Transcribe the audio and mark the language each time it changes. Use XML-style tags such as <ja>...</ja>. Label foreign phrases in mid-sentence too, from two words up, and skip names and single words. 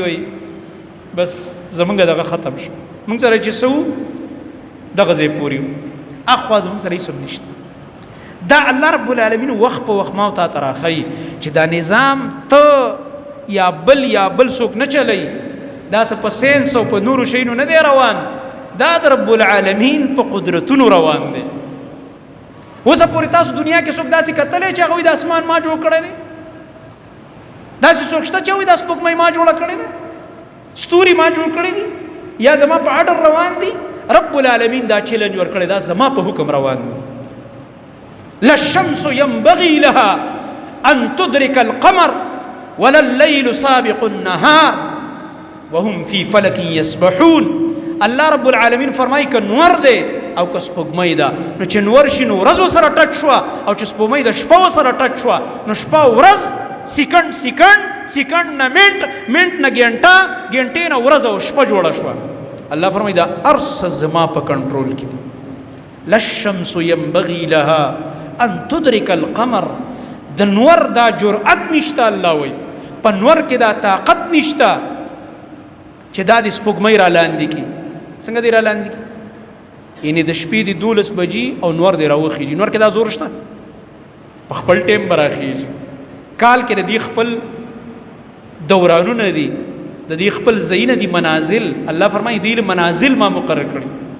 <ps>وایي بس زمونږ دغه ختم شو مونږ سره چې څه دغه ځای پورې اخوا زمونږ سره هېڅ نشته دا الله</ps> <ar>رب العالمین</ar> <ps>وخت په وخت ما او تا ته راښیي چې دا نظام ته یا بل څوک نه چلی دا څه په ساینس او په نورو شیونو نه دی روان دا د</ps> <ar>رب العالمین</ar> <ps>په قدرتونو روان دی اوسه پورې تاسو دنیا کې څوک داسې کتلی چې هغوی د اسمان ما جوړ کړی دی داسې څوک شته چې هغوی د سپوږمۍ ما جوړه کړې ده ستوري ما جوړ کړی دي یا زما په اډر روان دي</ps> <ar>رب العالمین</ar> <ps>دا چیلنج ورکړی دا زما په حکم روان دي</ps> <ar>لا الشمس ينبغي لها ان تدرك القمر ولا الليل سابق النهار وهم في فلك يسبحون الله رب العالمین</ar> <ps>فرمایي که نور دی او که سپوږمۍ ده نو چې نور شي نو ورځ ورسره ټچ شوه او چې سپوږمۍ د شپه ورسره ټچ شوه نو شپه ورځ سیکنډ نه منټ نه ګنټې نه ورځ او شپه جوړه شوه الله فرمایي دا ارس زما په کنټرول کې دي</ps> <ar>لا الشمس ينبغي لها ان تدرك القمر</ar> <ps>د نور دا جرأت نشته الله وایي په نور کې دا طاقت نشته چې دا د سپوږمۍ را لاندې کړي څنګه دی را لاندې کړي یعنې د شپې د 12 بجې او نور دی راوخیږي نور کې دا زور شته په خپل ټیم به راخیږي کال کې د دې خپل دورانونه دي د دې خپل ځایونه دي منازل الله فرمایي دې منازل ما مقرر کړي</ps>